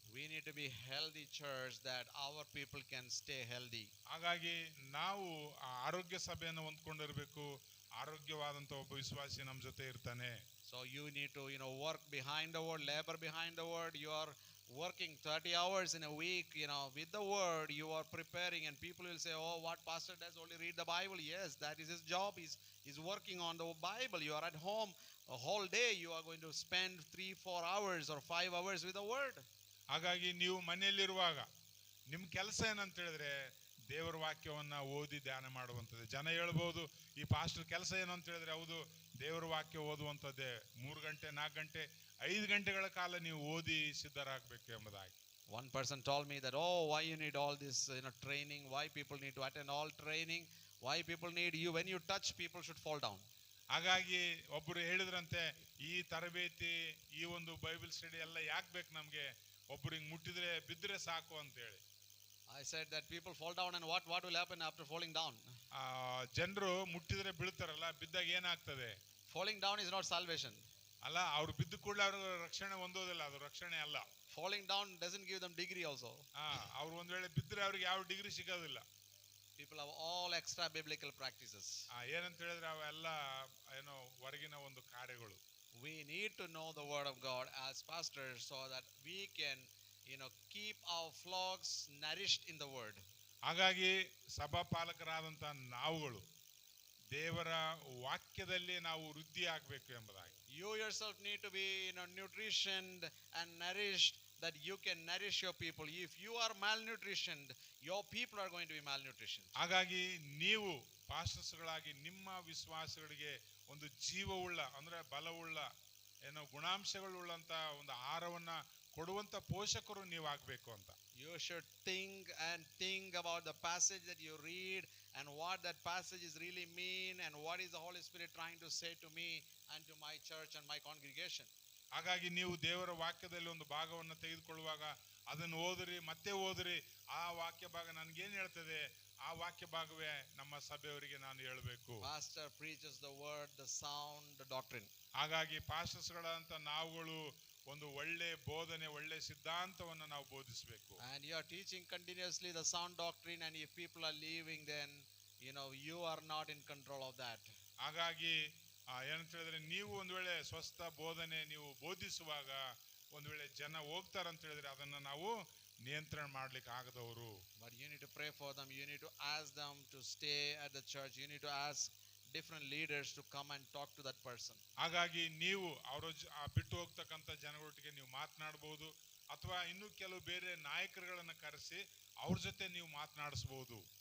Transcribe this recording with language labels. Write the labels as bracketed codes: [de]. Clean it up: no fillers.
[en] We need to be healthy church, that our people can stay healthy. [kn] ಹಾಗಾಗಿ ನಾವು ಆರೋಗ್ಯ ಸಭೆಯನ್ನು ಹೊಂದ್ಕೊಂಡಿರ್ಬೇಕು. ಆರೋಗ್ಯವಾದಂತ ಒಬ್ಬ ವಿಶ್ವಾಸಿ ನಮ್ಮ ಜೊತೆ ಇರ್ತಾನೆ. [en] So you need to work behind the word, labor behind the word. You are working 30 hours in a week, with the word. You are preparing, and people will say, oh, what pastor does only read the Bible. Yes, that is his job. He's working on the Bible. You are at home a whole day, you are going to spend 3-4 hours or 5 hours with the word. [kn] ಹಾಗಾಗಿ ನೀವು ಮನೆಯಲ್ಲಿರುವಾಗ ನಿಮ್ಮ ಕೆಲಸ ಏನಂತ ಹೇಳಿದ್ರೆ ದೇವರ ವಾಕ್ಯವನ್ನ ಓದಿ ಧ್ಯಾನ ಮಾಡುವಂಥದ್ದು. ಜನ ಹೇಳ್ಬೋದು, ಈ ಪಾಸ್ಟರ್ ಕೆಲಸ ಏನು ಅಂತ ಹೇಳಿದ್ರೆ, ಹೌದು, ದೇವರ ವಾಕ್ಯ ಓದುವಂಥದ್ದೇ. 3 ಗಂಟೆ 4 ಗಂಟೆ 5 ಗಂಟೆಗಳ ಕಾಲ ನೀವು ಓದಿ ಸಿದ್ಧರಾಗಬೇಕು ಎಂಬುದಾಗಿ. [en] One person told me that, oh, why you need all this training, why people need to attend all training, why people need you, when you touch people should fall down. [kn] ಹಾಗಾಗಿ ಒಬ್ಬರು ಹೇಳಿದ್ರಂತೆ, ಈ ತರಬೇತಿ, ಈ ಒಂದು ಬೈಬಲ್ ಸ್ಟಡಿ ಎಲ್ಲ ಯಾಕೆ ಬೇಕು ನಮ್ಗೆ, ಒಬ್ರು ಹಿಂಗ್ ಮುಟ್ಟಿದ್ರೆ ಬಿದ್ದರೆ ಸಾಕು ಅಂತ ಹೇಳಿ. [en] I said that people fall down, and what will happen after falling down? [kn] ಜನರು ಮುಟ್ಟಿದ್ರೆ ಬೀಳ್ತಾರಲ್ಲ, ಬಿದ್ದಾಗ ಏನಾಗ್ತದೆ? [en] Falling down is not salvation. [kn] ಅಲ್ಲ, ಅವ್ರು ಬಿದ್ದ ಕೂಡಲೇ ಅವ್ರ ರಕ್ಷಣೆ ಹೊಂದೋದಿಲ್ಲ, ಅದು ರಕ್ಷಣೆ ಅಲ್ಲ. [en] Falling down doesn't give them degree also. [kn] ಅವ್ರು ಒಂದ್ ವೇಳೆ ಬಿದ್ದರೆ ಅವ್ರಿಗೆ ಯಾವ ಡಿಗ್ರಿ ಸಿಗೋದಿಲ್ಲ. [en] People have all extra biblical practices. [kn] ಏನಂತ ಹೇಳಿದ್ರೆ ಅವೆಲ್ಲ ಹೊರಗಿನ ಒಂದು ಕಾರ್ಯಗಳು. [en] We need to know the word of God as pastors, so that we can keep our flocks nourished in the word. [kn] ಹಾಗಾಗಿ ಸಭಾಪಾಲಕರಾದಂತ ನಾವುಗಳು ದೇವರ ವಾಕ್ಯದಲ್ಲಿ ನಾವು ವೃದ್ಧಿ ಆಗಬೇಕು ಎಂಬುದಾಗಿ. [en] You yourself need to be nutritioned and nourished, that you can nourish your people. If you are malnutritioned, your people are going to be malnutritioned. [kn] ಹಾಗಾಗಿ ನೀವು ಪಾಸ್ಟರ್ಸ್ಗಳಾಗಿ ನಿಮ್ಮ ವಿಶ್ವಾಸಗಳಿಗೆ ಒಂದು ಜೀವವುಳ್ಳ, ಅಂದ್ರೆ ಬಲವುಳ್ಳ, ಗುಣಾಂಶಗಳುಳ್ಳಂತ ಒಂದು ಆಹಾರವನ್ನ ಕೊಡುವಂತ ಪೋಷಕರು ನೀವು ಆಗ್ಬೇಕು ಅಂತ. [en] You should think about the passage that you read and what that passage is really mean and what is the Holy Spirit trying to say to me and to my church and my congregation. [kn] ಹಾಗಾಗಿ ನೀವು ದೇವರ ವಾಕ್ಯದಲ್ಲಿ ಒಂದು ಭಾಗವನ್ನು ತೆಗೆದುಕೊಳ್ಳುವಾಗ ಅದನ್ನು ಓದಿರಿ, ಮತ್ತೆ ಓದಿರಿ. ಆ ವಾಕ್ಯ ಭಾಗ ನನಗೇನು ಹೇಳ್ತದೆ, ಆ ವಾಕ್ಯ ಭಾಗವೇ ನಮ್ಮ ಸಭೆಯವರಿಗೆ ನಾನು ಹೇಳಬೇಕು. [en] Pastor preaches the word, the sound, the doctrine. [kn] ಹಾಗಾಗಿ ಪಾಸ್ಟರ್ಸ್ಗಳಂತ ನಾವುಗಳು ಒಂದು ಒಳ್ಳೆ ಬೋಧನೆ, ಒಳ್ಳೆ ಸಿದ್ಧಾಂತವನ್ನು ನಾವು ಬೋಧಿಸಬೇಕು. [en] And you are teaching continuously the sound doctrine, and if people are leaving, then you are not in control of that. [kn] ಹಾಗಾಗಿ ಏನಂತ ಹೇಳಿದ್ರೆ, ನೀವು ಒಂದು ವೇಳೆ ಸ್ವಸ್ಥ ಬೋಧನೆ ನೀವು ಬೋಧಿಸುವಾಗ ಒಂದು ವೇಳೆ ಜನ ಹೋಗ್ತಾರಂತ ಹೇಳಿದ್ರೆ ಅದನ್ನ ನಾವು ನಿಯಂತ್ರಣ ಮಾಡ್ಲಿಕ್ಕೆ ಆಗದವರು. [en] But you need to pray for them. You need to ask them to stay at the church. You need to ask different leaders to come and talk to that person. [kn] ಹಾಗಾಗಿ ನೀವು ಅವರು ಬಿಟ್ಟು ಹೋಗ್ತಕ್ಕಂಥ ಜನಗಳೊಟ್ಟಿಗೆ ನೀವು ಮಾತನಾಡಬಹುದು, ಅಥವಾ ಇನ್ನು ಕೆಲವು ಬೇರೆ ನಾಯಕರುಗಳನ್ನ ಕರೆಸಿ ಅವ್ರ ಜೊತೆ ನೀವು ಮಾತನಾಡಿಸಬಹುದು.